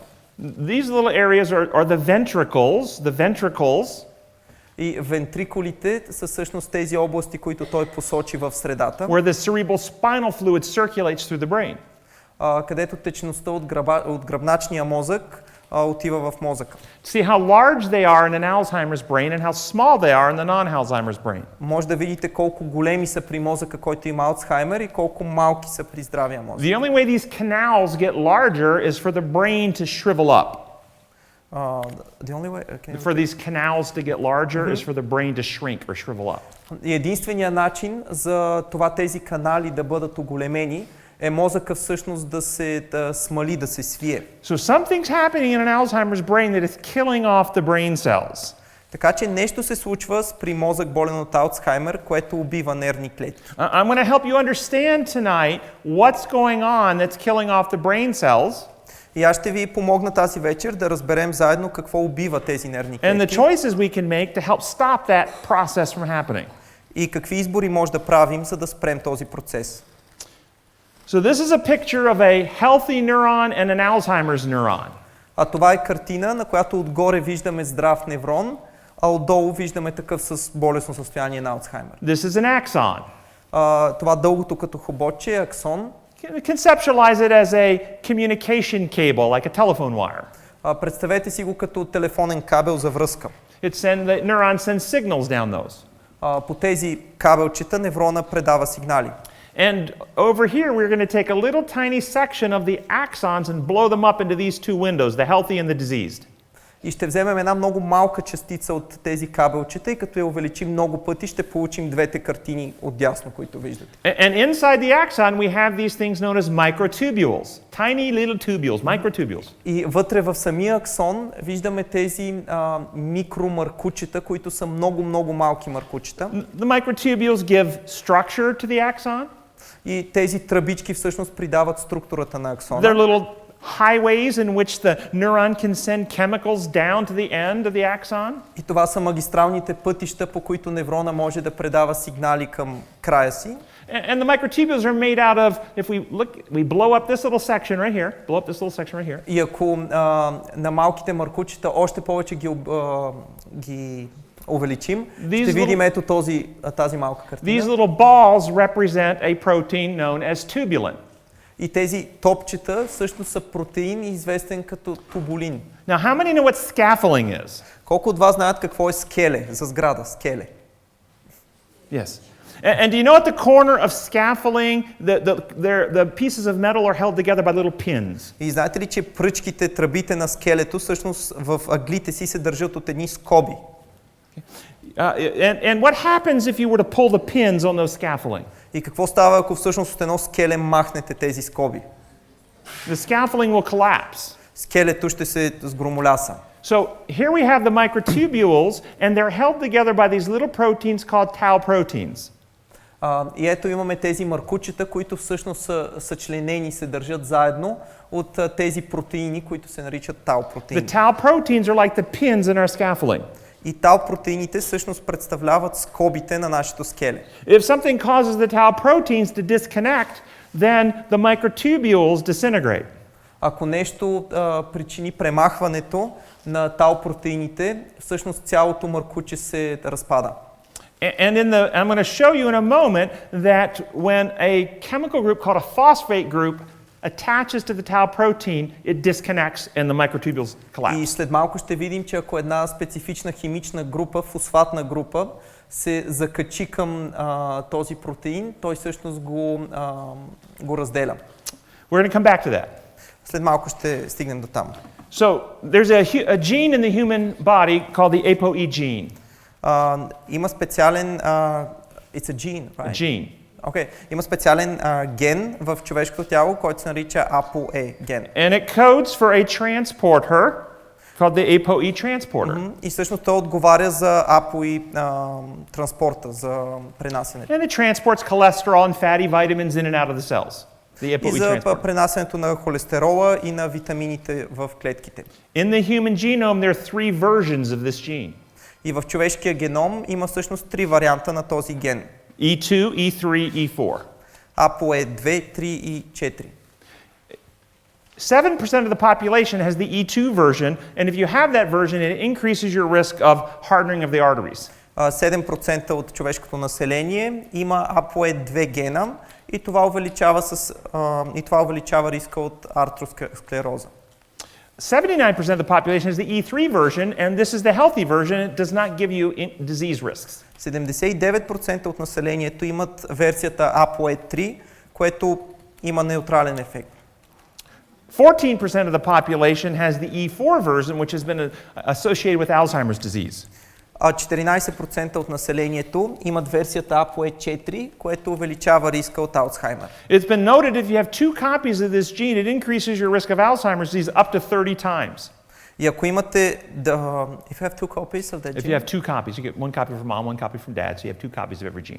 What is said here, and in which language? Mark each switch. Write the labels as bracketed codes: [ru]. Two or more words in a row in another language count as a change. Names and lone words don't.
[en] These little areas are the ventricles. [bg] И вентрикулите са всъщност тези области, които той посочи в средата, [en] Where the cerebral spinal fluid circulates through the brain. [bg] Където течността от гръбначния мозък отива в мозъка. [en] See how large they are in an Alzheimer's brain and how small they are in the non-Alzheimer's brain. [bg] Може да видите колко големи са при мозъка, който има Алцхаймер, и колко малки са при здравия мозък. [en] The only way these canals get larger is for the brain to shrivel up. The only way, For these canals to get larger is for the brain to shrink or shrivel up. [bg] И единственият начин за това тези канали да бъдат оголемени е мозъка всъщност да се смали, да се свие. [en] So something's happening in an Alzheimer's brain that is killing off the brain cells. [bg] Така че нещо се случва при мозък болен от Алцхаймер, което убива нервни клетки. [en] I'm going to help you understand tonight what's going on that's killing off the brain cells. [bg] И аз ще ви помогна тази вечер да разберем заедно какво убива тези нервни [en] And the [bg] клетки [en] choices we can make to help stop that process from happening. [bg] и какви избори може да правим, за да спрем този процес. [en] So this is a picture of a healthy neuron and an Alzheimer's neuron. [bg] А това е картина, на която отгоре виждаме здрав неврон, а отдолу виждаме такъв с болестно състояние на Алцхаймер. [en] This is an axon. [bg] Това дългото като хоботче е аксон. [en] Conceptualize it as a communication cable, like a telephone wire. [bg] Представете си го като телефонен кабел за връзка. [en] The neuron sends signals down those. [bg] По тези кабелчета неврона предава сигнали. [en] And over here, we're going to take a little tiny section of the axons and blow them up into these two windows, the healthy and the diseased. [bg] И ще вземем една много малка частица от тези кабелчета, и като я увеличим много пъти, ще получим двете картини отдясно, които виждате. [en] And inside the axon, we have these things known as microtubules, tiny little tubules, microtubules. [bg] И вътре в самия аксон виждаме тези микромаркучета, които са много малки маркучета. [en] The microtubules give structure to the axon. [bg] И тези тръбички всъщност придават структурата на аксона. [en] They're little highways in which the neuron can send chemicals down to the end of the axon. [bg] И това са магистралните пътища, по които неврона може да предава сигнали към края си. [en] And the microtubules are made out of, if we blow up this little section right here, blow up this little section right here. [bg] И ако на малките маркучета още повече ги увеличим, ще видим ето тази малка картина. [en] These little balls represent a protein known as tubulin. [bg] И тези топчета всъщност са протеин, известен като тубулин. [en] Now, how many know what scaffolding is? [bg] Колко от вас знаят какво е скеле, за сграда, скеле? [en] Yes. And do you know at the corner of scaffolding, the pieces of metal are held together by little pins? [bg] И знаете ли, че пръчките, тръбите на скелето всъщност в ъглите си се държат от едни скоби? [en] And what happens if you were to pull the pins on those scaffolding? [bg] И какво става, ако всъщност от едно скеле махнете тези скоби? [en] The scaffolding will collapse. [bg] Скелето ще се сгромоляса. [en] So here we have the microtubules, and they're held together by these little proteins called tau proteins. [bg] И ето имаме тези маркучета, които всъщност са съчленени, се държат заедно от тези протеини, които се наричат тау протеини. [en] The tau proteins are like the pins in our scaffolding. [bg] И тау протеините всъщност представляват скобите на нашето скеле. [en] If something causes the tau proteins to disconnect, then the microtubules disintegrate. [bg] Ако нещо причини премахването на тау протеините, всъщност цялото маркуче се разпада. [en] And I'm going to show you in a moment that when a chemical group called a phosphate group attaches to the tau protein, it disconnects and the microtubules collapse. [bg] И след малко ще видим, че ако една специфична химична група, фосфатна група, се закачи към този протеин, той всъщност го разделя. [en] We're going to come back to that. [bg] След малко ще стигнем до там. [en] So there's a gene in the human body called the ApoE gene. [bg] Има специален [en] it's a gene, right? Gene. Okay. [bg] Има специален ген в човешкото тяло, който се нарича ApoE ген. [en] And it codes for a transporter called the ApoE transporter. [bg] И всъщност той отговаря за ApoE транспорта, за пренасенето. [en] And it transports cholesterol and fatty vitamins in and out of the cells. The [bg] И [en] ApoE [bg] за [en] transporter. [bg] пренасенето на холестерола и на витамините в клетките. [en] In the human genome there are 3 versions of this gene. [bg] И в човешкия геном има всъщност 3 варианта на този ген. [en] E2, E3, E4. [bg] ApoE 2, 3 и 4. [en] 7% of the population has the E2 version, and if you have that version, it increases your risk of hardening of the arteries. [bg] 7% от човешкото население има ApoE 2 гена и това увеличава риска от артеросклероза. [en] 79% of the population has the E3 version, and this is the healthy version. It does not give you disease risks. [bg] 79% от населението имат версията ApoE 3, което има неутрален ефект. [en] 14% of the population has the E4 version, which has been associated with Alzheimer's disease. [bg] 14% от населението имат версията ApoE 4, което увеличава риска от Алцхаймер. [en] It's been noted if you have 2 copies of this gene, it increases your risk of Alzheimer's disease up to 30 times. [bg] И ако имате, [en] if you have 2 copies of that If gene, you have 2 copies, you get 1 copy from mom, 1 copy from dad, so you have 2 copies of every gene.